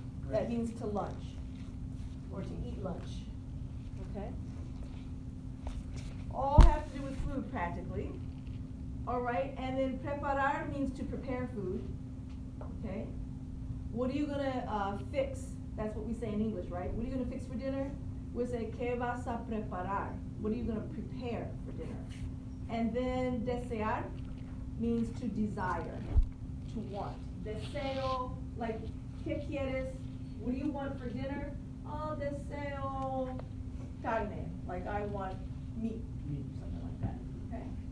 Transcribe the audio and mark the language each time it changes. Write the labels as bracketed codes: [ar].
[en] That means to lunch, or to eat lunch, okay? All have to do with food practically, all right? And then preparar means to prepare food, okay? What are you gonna fix? That's what we say in English, right? What are you gonna fix for dinner? We say, [es] ¿qué vas a preparar? [en] What are you gonna prepare for dinner? And then desear means to desire, to want. Deseo, like, [es] ¿qué quieres? [en] What do you want for dinner? Oh, [es] deseo carne, [en] like I want meat, something like that, okay?